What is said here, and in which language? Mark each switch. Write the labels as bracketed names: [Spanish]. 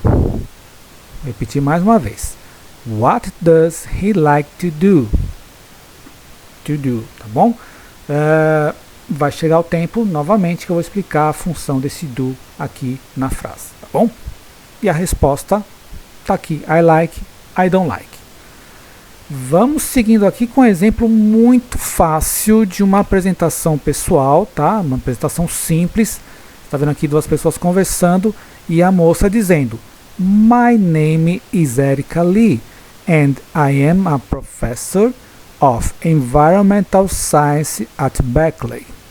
[Portuguese] Vou repetir mais uma vez. [English] What does he like to do? [Portuguese] Tá bom? Vai chegar o tempo novamente que eu vou explicar a função desse do aqui na frase, tá bom? E a resposta tá aqui, [English] I like, I don't like. [Portuguese] Vamos seguindo aqui com um exemplo muito fácil de uma apresentação pessoal, tá? Uma apresentação simples. Tá vendo aqui duas pessoas conversando e a moça dizendo: [English] My name is Erika Lee and I am a professor of Environmental Science at Berkeley.